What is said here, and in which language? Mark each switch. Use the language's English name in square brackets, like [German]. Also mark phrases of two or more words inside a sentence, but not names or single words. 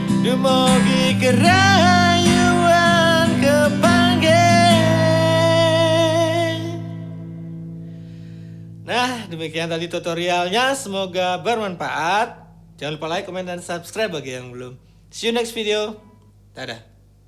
[Balinese] dumugi kerayuan kepanggih. [Indonesian] Nah, demikian tadi tutorialnya, semoga bermanfaat. Jangan lupa like, komen, dan subscribe bagi yang belum. [English] See you next video. Dadah.